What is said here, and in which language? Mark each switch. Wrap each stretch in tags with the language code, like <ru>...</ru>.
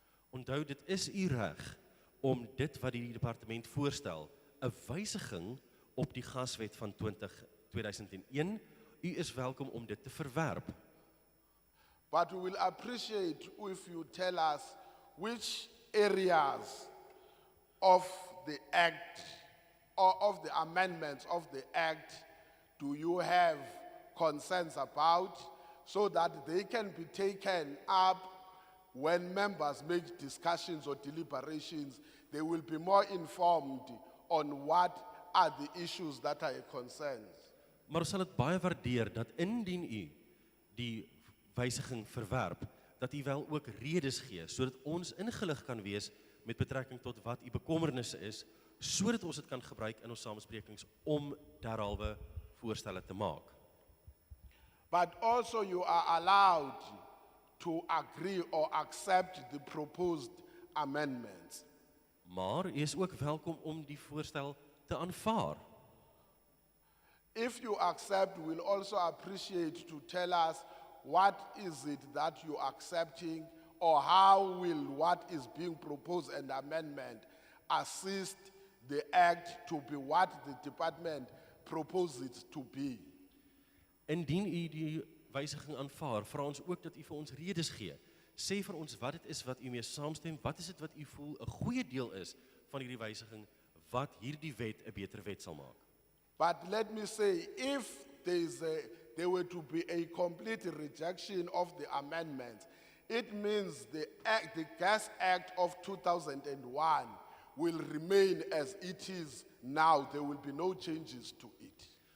<af>Onthou, dit is u reg om dit wat die departement voorstel, 'n wysiging op die gaswet van 2001, u is welkom om dit te verwerp.</af> <en>But we will appreciate if you tell us which areas of the Act or of the amendments of the Act do you have concerns about, so that they can be taken up when members make discussions or deliberations. They will be more informed on what are the issues that are concerns.</en> <af>Maar ons sal dit baie waardeer dat indien u die wysiging verwerp, dat u wel ook redes gee, sodat ons ingelig kan wees met betrekking tot wat u bekommernisse is, sodat ons dit kan gebruik in ons samesprekings om derhalwe voorstelle te maak.</af> <en>But also you are allowed to agree or accept the proposed amendments.</en> <af>Maar u is ook welkom om die voorstel te aanvaar.</af> <en>If you accept, we'll also appreciate to tell us what is it that you're accepting, or how will what is being proposed and amendment assist the act to be what the department proposes it to be.</en> <af>Indien u die wysiging aanvaar, vra ons ook dat u vir ons redes gee. Sê vir ons wat dit is wat u mee saamstem, wat is dit wat u voel 'n goeie deel is van hierdie wysiging wat hierdie wet 'n beter wet sal maak.</af> <en>But let me say, if there were to be a complete rejection of the amendments, it means the Gas Act of 2001 will remain as it is now. There will be no changes to it.</en>